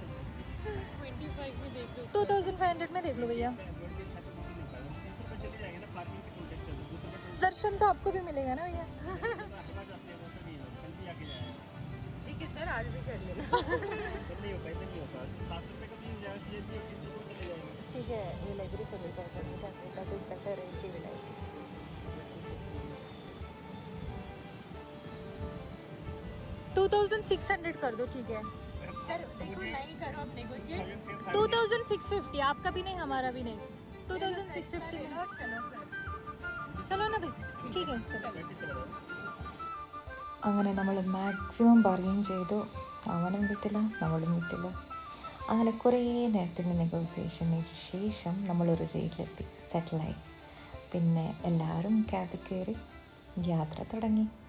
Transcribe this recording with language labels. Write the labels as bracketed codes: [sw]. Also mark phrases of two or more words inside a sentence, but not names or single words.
[hi] 25 में देख लो. 2500 में देख लो भैया. 300 रुपये चले जाएंगे ना पार्किंग के टोल टैक्स. दर्शन तो आपको भी मिलेगा ना भैया. ठीक है सर, आज भी कर लेना. नहीं हो पाएगा, नहीं होगा. 7 रुपये का भी जाएगा. CNG और 300 रुपये चले जाएंगे. ठीक है, [en] we'll agree for 2000. That is better and civilized. [hi] 2600 कर दो. ठीक है सर. देखो नहीं करो आप नेगोशिएट. 2650 आपका भी नहीं हमारा भी नहीं. 2650 में चलो ना भाई. ठीक है चलो. [ml] അങ്ങനെ നമ്മൾ മാക്സിമം ബാർഗെയിൻ ചെയ്തു. അവനും വിട്ടില്ല, നമ്മളും വിട്ടില്ല. അങ്ങനെ കുറേ നേരത്തിൻ്റെ നെഗോസിയേഷന് ശേഷം നമ്മളൊരു റേറ്റിലെത്തി സെറ്റിലായി. പിന്നെ എല്ലാവരും ക്യാബിൽ കയറി യാത്ര തുടങ്ങി.